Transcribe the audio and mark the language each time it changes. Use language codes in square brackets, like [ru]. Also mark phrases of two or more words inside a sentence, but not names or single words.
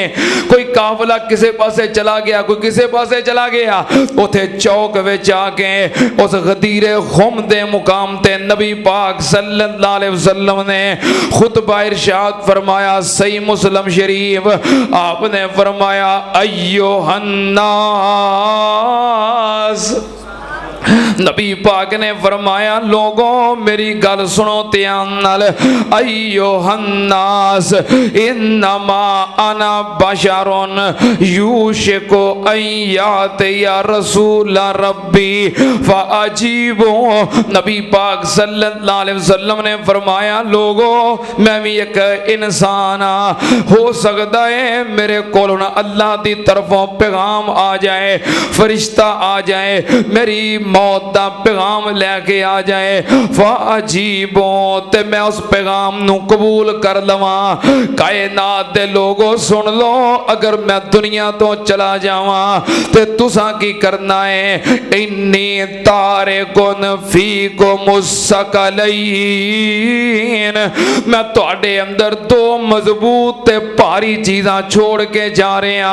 [pa] کوئی قافلہ کسی پاسے چلا گیا، کوئی کسی پاسے چلا گیا، اوتھے چوک وچ آ کے اس غدیرِ خم دے مقام تے نبی پاک [ar] صلى الله عليه وسلم [pa] نے خطبہ ارشاد فرمایا. صحیح مسلم شریف آپنے فرمایا, [ar] أيها الناس, [pa] نبی پاک نے فرمایا لوگوں میری گل سنو دھیان نال, [ar] أيها الناس إنما أنا بشر يوشك أن يأتي رسول ربي فأجيب. [pa] نبی پاک [ar] صلى الله عليه وسلم [pa] نے فرمایا لوگوں میں بھی ایک انسان ہاں، ہو سکتا ہے میرے کول اللہ کی طرفوں پیغام آ جائے، فرشتہ آ جائے, फरिश्ता आ जाए, میری موت دا پیغام لے کے آ جائے، فاجیبو تے میں اس پیغام نوں قبول کر لواں. کائنات دے لوگوں سن لو، اگر میں دنیا تو چلا جاواں تے تساں کی کرنا ہے, [ar] إني تارك فيكم الثقلين, [pa] میں تہاڈے اندر دو مضبوط تے بھاری چیزاں چھوڑ کے جا رہا.